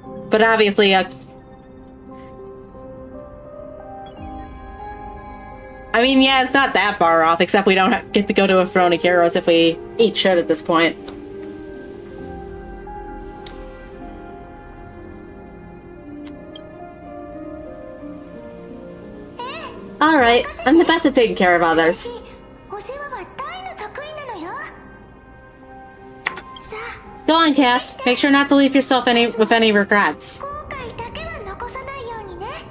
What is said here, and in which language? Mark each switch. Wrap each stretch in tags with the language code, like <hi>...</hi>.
<en>But obviously, I mean, yeah, it's not that far off, except we don't get to go to a Throne of Heroes if we eat shit at this point. Alright, I'm the best at taking care of others.</en> <ja>お世話は大の得意なのよ。さあ、</ja> <en>Go on, Cass. Make sure not to leave yourself with any regrets.</en> <ja>後悔だけは残さないようにね。</ja>